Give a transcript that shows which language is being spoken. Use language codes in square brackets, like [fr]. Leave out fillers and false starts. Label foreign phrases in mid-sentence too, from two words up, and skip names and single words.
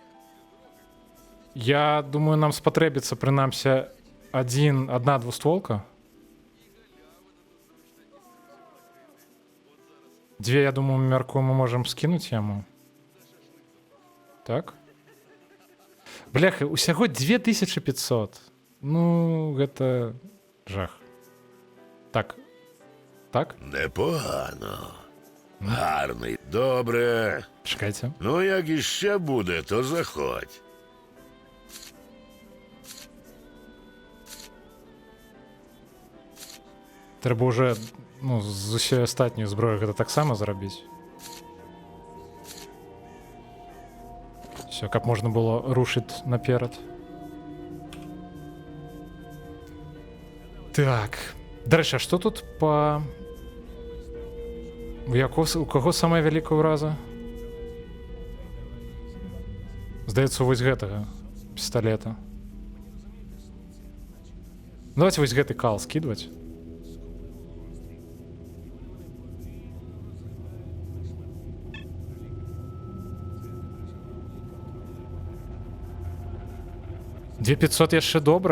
[be] Я думаю, нам спатрэбіцца прынамсі одна двустволка. Дзве, я думаю, мяркую, мы можам скінуць яму. Так. Бляха, усяго 2500. Ну, гэта жах. Так. Так? [uk] Непогано. Гарний. Добре. Чекайте. Ну, як іще буде, то заходь. [be] Трэба уже, ну, з усёй астатняй зброі гэта таксама зрабіць. Все, каб можна было рушыць наперад. [uk] Так. До речі, а що тут по... [be] У кого самая вялікая ўраза? Здаецца, вось гэтага пісталета. Давайте вось гэты кал скидывать. Две 500 яшчэ добра?